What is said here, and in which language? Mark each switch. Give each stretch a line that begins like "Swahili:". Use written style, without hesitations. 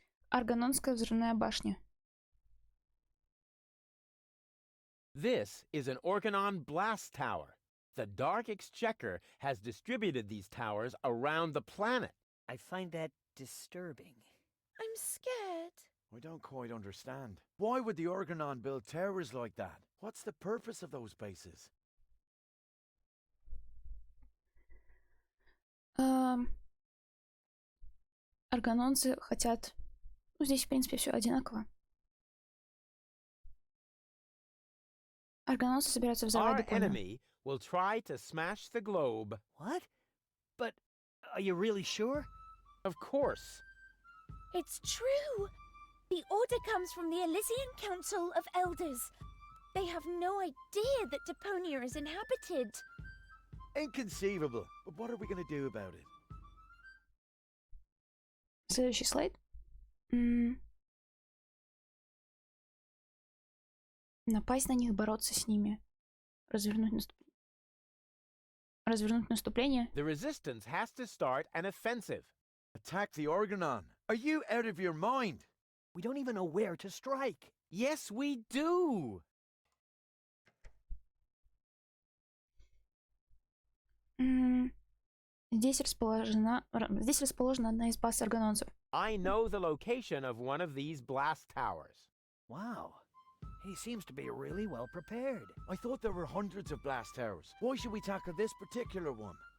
Russian: Аргононская взрывная башня.
English: This is an Organon blast tower. The Dark Exchequer has distributed these towers around the planet. I find that disturbing. I'm scared. I don't quite understand. Why would the Organon build towers like that? What's the purpose of those bases?
Russian: Аргононцы хотят... Ну, здесь, в принципе, все одинаково. Аргононцы собираются взорвать
English: Our
Russian: Депонию.
English: enemy will try to smash the globe. What? But are you really sure? Of course. It's true. The order comes from the Elysian Council of Elders. They have no idea that Deponia is inhabited. Inconceivable. But what are we going to do about it?
Russian: Следующий слайд. Напасть на них, бороться с ними. Развернуть наступление.
English: The resistance has to start an offensive. Attack the Organon. Are you out of your mind? We don't even know where to strike. Yes, we do.
Russian: Здесь расположена одна из баз аргононцев.
English: I know the location of one of these blast towers. Wow. He seems to be really well prepared. I thought there were hundreds of blast towers. Why should we tackle this particular one?